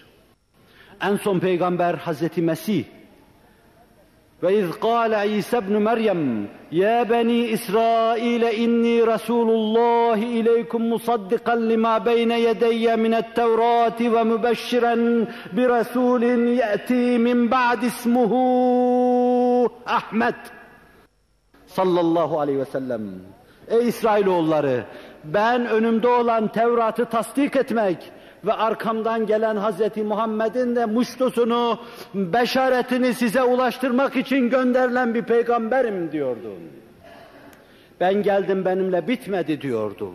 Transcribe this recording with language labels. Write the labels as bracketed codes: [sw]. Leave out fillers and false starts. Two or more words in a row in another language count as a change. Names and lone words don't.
[tr] En son peygamber Hazreti Mesih. [ar] وإذ قال عيسى ابن مريم يا بني إسرائيل إني رسول الله إليكم مصدقا لما بين يدي من التوراة ومبشرا برسول يأتي من بعد اسمه أحمد صلى الله عليه وسلم. [tr] Ey İsrailoğulları, ben önümde olan Tevrat'ı tasdik etmek ve arkamdan gelen Hazreti Muhammed'in de muştusunu, beşaretini size ulaştırmak için gönderilen bir peygamberim diyordu. Ben geldim, benimle bitmedi diyordu.